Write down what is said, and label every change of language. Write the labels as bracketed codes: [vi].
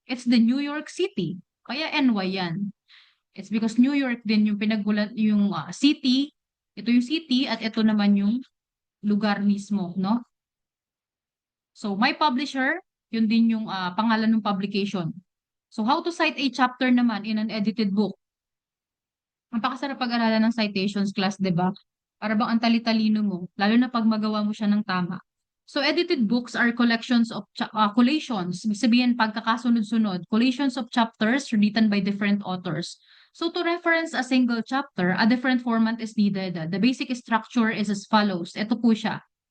[en] It's the New York City. [tl] Kaya NY yan. [en] It's because New York [tl] din yung pinagbulat yung [en] city. [tl] Ito yung city at ito naman yung lugar mismo, no? [en] So, my publisher, [tl] yun din yung pangalan ng publication. [en] So, how to cite a chapter naman in an edited book? [tl] Napakasarap pag-aralan ng citations class, di ba? Para bang ang tali-talino mo, lalo na pag magawa mo siya ng tama. [en] So, edited books are collections of collations. [tl] Ibig sabihin, pagkakasunod-sunod. [en] Collations of chapters written by different authors. So, to reference a single chapter, a different format is needed. The basic structure is as follows. [tl] Ito po siya.